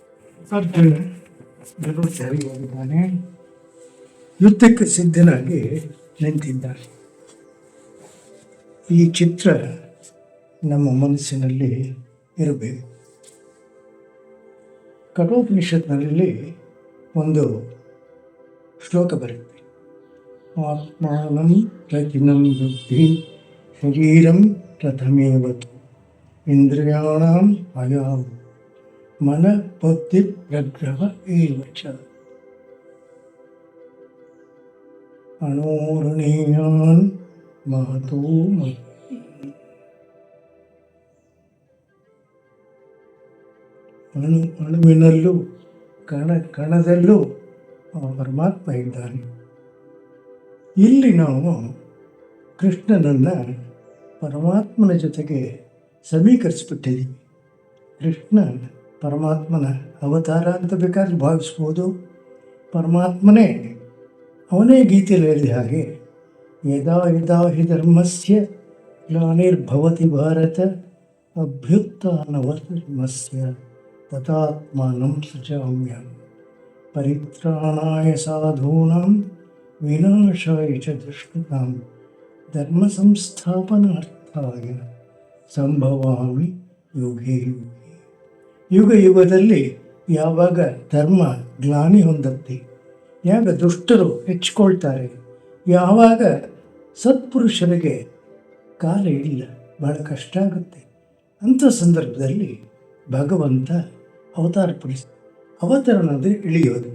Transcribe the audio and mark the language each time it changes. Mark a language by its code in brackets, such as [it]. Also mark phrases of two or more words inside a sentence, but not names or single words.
[kn] ಅರ್ಜುನ ಗರುಡಚಾರಿ ಹೋಗಿದ್ದಾನೆ. ಯುದ್ಧಕ್ಕೆ ಸಿದ್ಧನಾಗಿ ನಿಂತಿದ್ದಾನೆ. ಈ ಚಿತ್ರ ನಮ್ಮ ಮನಸ್ಸಿನಲ್ಲಿ ಇರಬೇಕು. ಕಠೋಪನಿಷತ್ನಲ್ಲಿ ಒಂದು ಶ್ಲೋಕ ಬರುತ್ತೆ. [sa] ಆತ್ಮಾನಂ ರತಿನಂ ಬುದ್ಧಿ ಶರೀರಂ ರಥಮೇವತು ಇಂದ್ರಿಯಾಣಾಂ ಅಯಾವು ಮನ ಬುದ್ಧಿ ಪ್ರಗ್ರಹ ಏವಚ ಅಣೋರಣೀಯಾನ್ ಮಹತೋ [kn] ಅಣುವಿನಲ್ಲೂ ಕಣದಲ್ಲೂ ಪರಮಾತ್ಮ ಇದ್ದಾನೆ. ಇಲ್ಲಿ ನಾವು ಕೃಷ್ಣನನ್ನು ಪರಮಾತ್ಮನ ಜೊತೆಗೆ ಸಮೀಕರಿಸ್ಬಿಟ್ಟಿದ್ದೀವಿ. ಕೃಷ್ಣ ಪರಮಾತ್ಮನ ಅವತಾರ ಅಂತ ಬೇಕಾದ್ರೆ ಭಾವಿಸ್ಬೋದು. ಪರಮಾತ್ಮನೇ ಅವನೇ ಗೀತೆಯಲ್ಲಿ ಹೇಳಿದ ಹಾಗೆ [sa] ಯದಾ ಯದಾ ಹಿ ಧರ್ಮಸ್ಯ ಗ್ಲಾನಿರ್ಭವತಿ ಭಾರತ ಅಭ್ಯುತ್ಥಾನವರ್ಧರ್ಮಸ್ಯ ತಥಾತ್ಮಾನಂ ಸೃಜಾಮ್ಯಹಂ ಪರಿತ್ರಾಣಾಯ ಸಾಧೂನಾಂ ವಿನಾಶಾಯ ಚ ದುಷ್ಕೃತಾಂ ಧರ್ಮ ಸಂಸ್ಥಾಪನಾರ್ಥಾಯ ಸಂಭವಾಮಿ ಯುಗೇ ಯುಗೇ. [kn] ಯುಗ ಯುಗದಲ್ಲಿ ಯಾವಾಗ ಧರ್ಮ ಗ್ಲಾನಿ ಹೊಂದುತ್ತೆ, ಯಾವಾಗ ದುಷ್ಟರು ಹೆಚ್ಚಿಕೊಳ್ತಾರೆ, ಯಾವಾಗ ಸತ್ಪುರುಷರಿಗೆ ಕಾಲ ಇಲ್ಲ, ಬಹಳ ಕಷ್ಟ ಆಗುತ್ತೆ, ಅಂಥ ಸಂದರ್ಭದಲ್ಲಿ ಭಗವಂತ ಅವತರಣದ ಇಳಿಯೋದು.